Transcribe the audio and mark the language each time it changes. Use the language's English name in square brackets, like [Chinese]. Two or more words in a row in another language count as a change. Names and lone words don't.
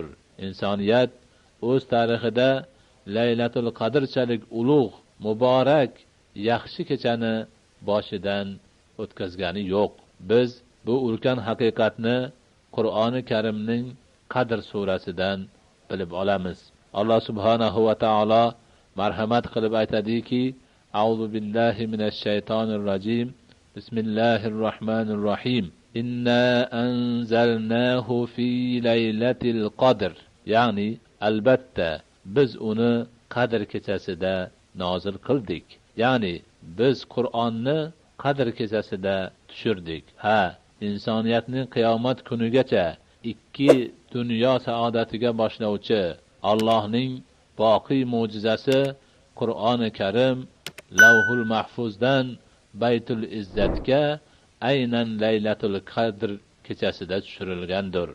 [Uzbek] Insoniyat o'z tarixida Laylatul Qadrchalik ulug', muborak, yaxshi kechani boshidan o'tkazgani yo'q. Biz bu ulkan haqiqatni Qur'oni Karimning Qadr surasidan bilib olamiz. Alloh [Arabic] سبحانه وتعالى [Uzbek] marhamat qilib aytadiki: [Arabic] أعوذ بالله من الشيطان الرجيم. بسم الله الرحمن الرحيم إنا أنزلناه في ليلة القدر. [Uzbek] Ya'ni albatta biz uni Qadr kechasida nozil qildik. Ya'ni biz Qur'onni Qadr kechasida tushirdik. Insoniyatning qiyomat kunigacha ikki dunyo saodatiga boshlovchi Allohning boqiy mo'jizasi Qur'oni Karim Lavhul Mahfuzdan Baytul Izzatga aynan Laylatul Qadr kechasida tushirilgandir.